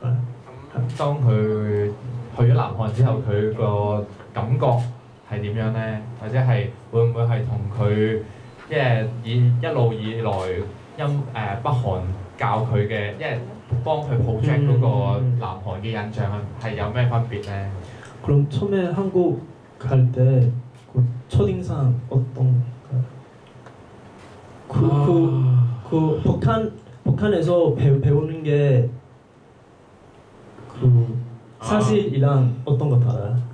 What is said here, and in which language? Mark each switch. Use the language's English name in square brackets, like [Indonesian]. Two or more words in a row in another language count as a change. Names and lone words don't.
[Cantonese] 咁當佢去咗南韓之後，佢個感覺係點樣咧？或者係會唔會係同佢即係一路以來北韓教佢嘅，因為幫佢 project 嗰個南韓嘅印象係有咩分別咧？ [Korean] 그럼 처음에 한국 갈 때 그 첫인상 어떤가요? 그 북한에서 배우는 게 그 사실이랑 어떤 것 달라요?